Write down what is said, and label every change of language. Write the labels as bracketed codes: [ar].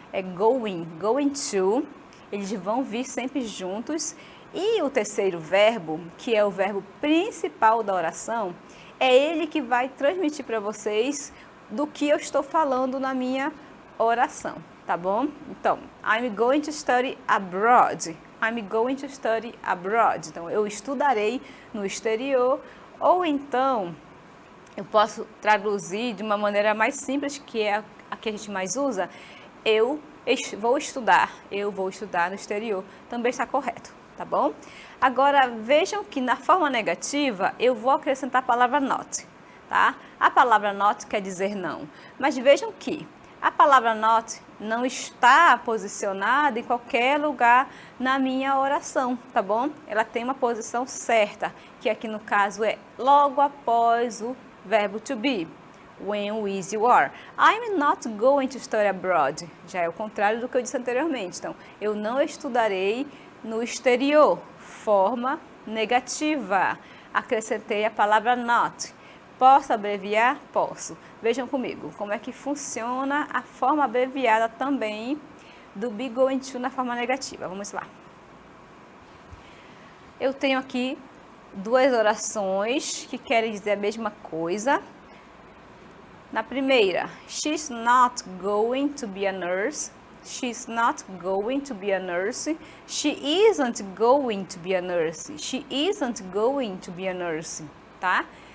[pt] É going to. Eles vão vir sempre juntos. E o terceiro verbo, que é o verbo principal da oração, é ele que vai transmitir para vocês do que eu estou falando na minha oração. Tá bom? Então, [en] I'm going to study abroad. I'm going to study abroad. [pt] Então, eu estudarei no exterior. Ou então, eu posso traduzir de uma maneira mais simples, que é a que a gente mais usa. Eu vou estudar no exterior. Também está correto, tá bom? Agora, vejam que na forma negativa, eu vou acrescentar a palavra not, tá? A palavra not quer dizer não. Mas vejam que a palavra not não está posicionada em qualquer lugar na minha oração, tá bom? Ela tem uma posição certa, que aqui no caso é logo após o verbo to be. When, with, you are. [en] I'm not going to study abroad. [pt] Já é o contrário do que eu disse anteriormente. Então, eu não estudarei no exterior. Forma negativa. Acrescentei a palavra not. Posso abreviar? Posso. Vejam comigo como é que funciona a forma abreviada também do be going to na forma negativa. Vamos lá. Eu tenho aqui duas orações que querem dizer a mesma coisa. Na primeira, [en] she's not going to be a nurse. She's not going to be a nurse. She isn't going to be a nurse. She isn't going to be a nurse, [pt] tá?